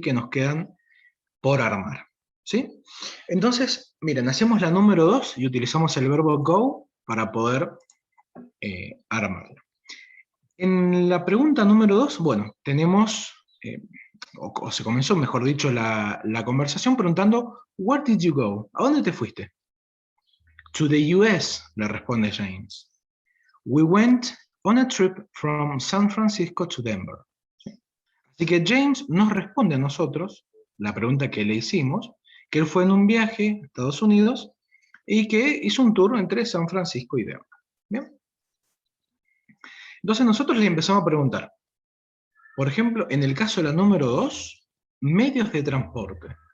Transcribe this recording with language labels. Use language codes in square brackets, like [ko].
[es] Que nos quedan por armar, ¿sí? Entonces, miren, hacemos la número 2 y utilizamos el verbo go para poder armarla. En la pregunta número 2, bueno, tenemos o se comenzó, mejor dicho, la conversación preguntando, [en] where did you go? [es] ¿A dónde te fuiste? [en] To the US, [es] le responde James. [en] We went on a trip from San Francisco to Denver. [es] Así que James nos responde a nosotros la pregunta que le hicimos, que él fue en un viaje a Estados Unidos y que hizo un tour entre San Francisco y Denver. ¿Bien? Entonces nosotros le empezamos a preguntar, por ejemplo, en el caso de la número 2, medios de transporte.